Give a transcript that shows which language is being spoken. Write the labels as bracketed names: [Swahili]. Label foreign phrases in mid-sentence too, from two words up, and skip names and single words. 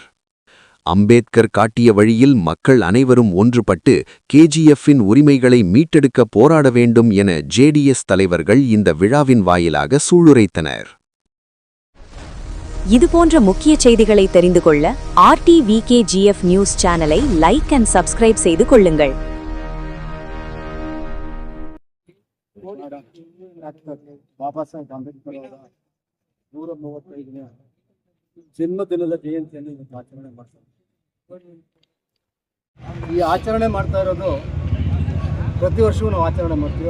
[Tamil] அம்பேத்கர் காட்டிய வழியில் மக்கள் அனைவரும் ஒன்றுபட்டு KGF-இன் உரிமைகளை மீட்டெடுக்க போராட வேண்டும் என JDS தலைவர்கள் இந்த விழாவின் வாயிலாக சூளுரைத்தனர். இதுபோன்ற முக்கிய செய்திகளை தெரிந்து கொள்ள RTVKGF நியூஸ் சேனலை [English] like and subscribe [Tamil] செய்து கொள்ளுங்கள். [Kannada] ಬಾಬಾ ಸಾಹೇಬ್ ಅಂಬೇಡ್ಕರ್ ಅವರ 135ನೇ ಜನ್ಮದಿನದ ಜಯಂತಿಯನ್ನು ಆಚರಣೆ ಮಾಡ್ತಾರೆ. ಈ ಆಚರಣೆ ಮಾಡ್ತಾ ಇರೋದು ಪ್ರತಿ ವರ್ಷವೂ ನಾವು ಆಚರಣೆ ಮಾಡ್ತೀವಿ.